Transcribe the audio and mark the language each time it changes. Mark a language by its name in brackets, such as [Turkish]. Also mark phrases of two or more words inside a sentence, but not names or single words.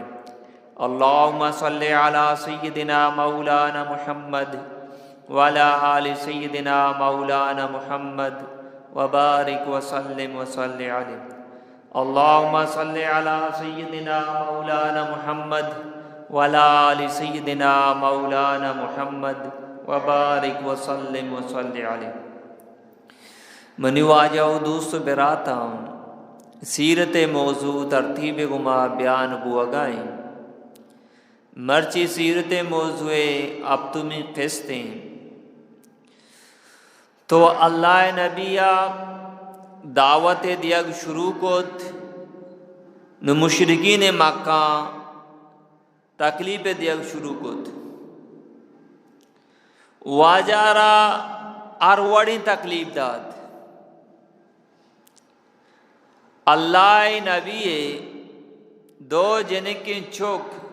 [Arabic] اللهم صل على سيدنا مولانا محمد وعلى آل سيدنا مولانا محمد وبارك وسلم وصل عليه اللهم صل على سيدنا مولانا محمد وعلى آل سيدنا مولانا محمد وبارك وسلم وصل عليه [Baluchi] منی واجہ و دوست براتاں سیرت موضوع ترتیب گما بیان بو اگائیں مرچی سیرت موضوع اب تمہیں قسطیں تو اللہ نبیہ دعوت دیگ شروع کت نو مشرکین مکہ تکلیف دیگ شروع کت واجارہ اروڑی تکلیف داد اللہ نبی دو جنکی چوک